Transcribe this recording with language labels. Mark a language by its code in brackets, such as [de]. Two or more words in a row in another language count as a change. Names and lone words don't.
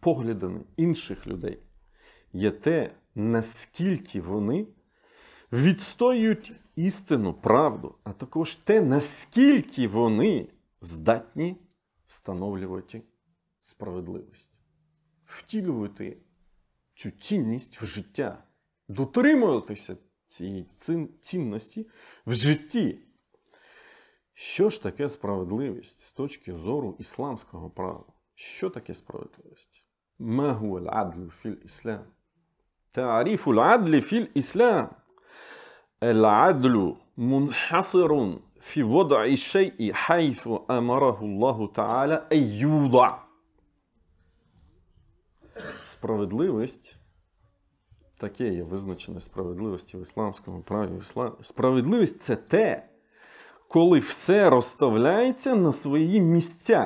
[uk] поглядами інших людей є те, наскільки вони відстоюють істину, правду, а також те, наскільки вони здатні встановлювати справедливість, втілювати цю цінність в життя, дотримуватися цієї цінності в житті. Що ж таке справедливість з точки зору ісламського права? Що таке справедливість? [ar] ما هو العدل في الإسلام? تعريف العدل في الإسلام. العدل منحصر في وضع الشيء حيث أمره الله تعالى أن يوضع. [uk] Справедливість, таке є визначене справедливості в ісламському праві. Справедливість – це те, коли все розставляється на свої місця.